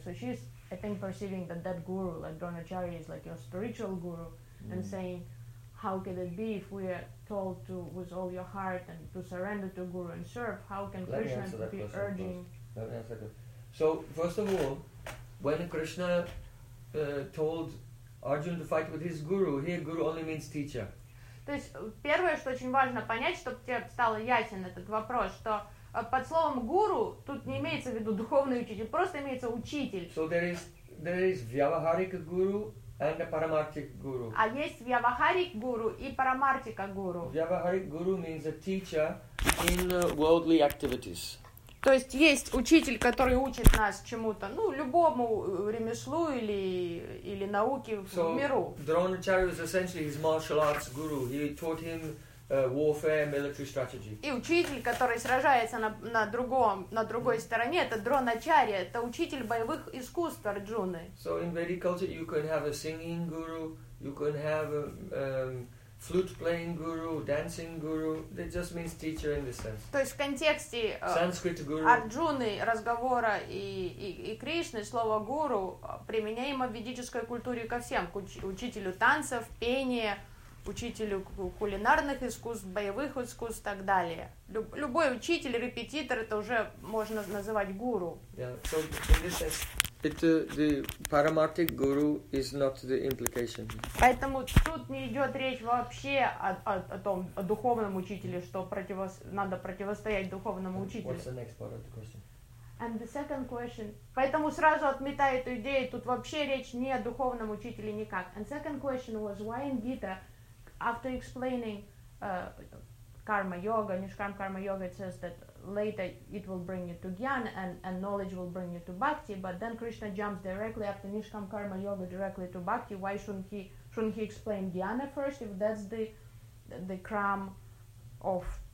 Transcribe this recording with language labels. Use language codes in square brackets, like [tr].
[en] So she's, I think, perceiving that guru, like Dronacharya, is like your spiritual guru, and saying, how could it be if we are told to, with all your heart, and to surrender to guru and serve, how can Let Krishna me that be question, urging? Let me answer that. So, first of all, when Krishna told Arjuna to fight with his guru, here guru only means teacher. [ru] То есть первое, что очень важно понять, чтобы тебе стало ясен этот вопрос, что под словом гуру тут не имеется в виду духовный учитель, просто имеется учитель. [en] So there is Vyavaharik guru and a Paramarthika guru. [ru] А есть Vyavaharik guru и Paramarthika guru. [en] Vyavaharik guru means a teacher in worldly activities. [ru] То есть есть учитель, который учит нас чему-то, ну, любому ремеслу или науке в миру. [en] So, Dronacharya was essentially his martial arts guru. He taught him warfare, military strategy. [ru] И учитель, который сражается на другой стороне, это Дроначарья, это учитель боевых искусств Арджуны. [en] So, in Vedic culture, you can have a singing guru, you can have a... flute playing guru, dancing guru, that just means teacher in this sense. [ru] То есть в контексте [en] Sanskrit guru. [ru] Арджуны, разговора и Кришны, слово гуру применяемо в ведической культуре ко всем, к учителю танцев, пения, учителю кулинарных искусств, боевых искусств и так далее. Любой учитель, репетитор, это уже можно называть гуру. [en] Yeah, so in this sense, the paramarthic guru is not the implication. [ru] Поэтому тут не идет речь вообще о том, о духовном учителе, что надо противостоять духовному учителю. [en] What's the next part of the question? And the second question. [ru] Поэтому сразу отметаю эту идею, тут вообще речь не о духовном учителе никак. [en] And second question was, why in Gita, after explaining karma yoga, nishkam karma yoga, it says that later it will bring you to jnana and knowledge will bring you to bhakti, but then Krishna jumps directly after nishkam karma yoga directly to bhakti. Why shouldn't he explain jnana first if that's the crumb of